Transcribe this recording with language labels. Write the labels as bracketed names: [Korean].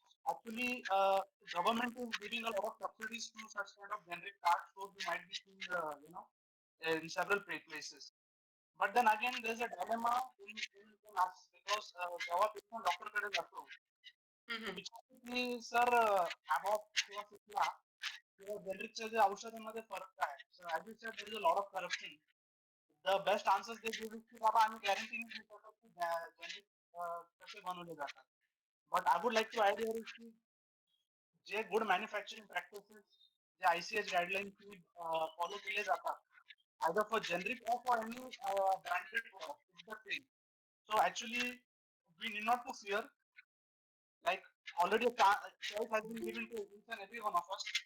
[English] Actually, government is giving a lot of subsidies to such kind of generic cards, so we might be seeing, in several places. But then again, there's a dilemma in us because [Marathi] जेव्हा patient doctor कडे जातो, विचारतो sir Abbott किंवा Cipla किंवा generic च्या औषधांमध्ये फरक काय? [English] So as you said, there is a lot of corruption. The best answers they give is [Marathi] की बाबा आम्ही guarantee नाही देऊ शकत की generic कसे बनवले जातात. [English] But I would like to add here is [Marathi] की जे [English] good manufacturing practices, [Marathi] जे ICH guidelines की follow केले जातात, [English] either for generic or for any branded product, it's the same. So actually, we need not to fear. Like already a choice has been given to each and every one of us.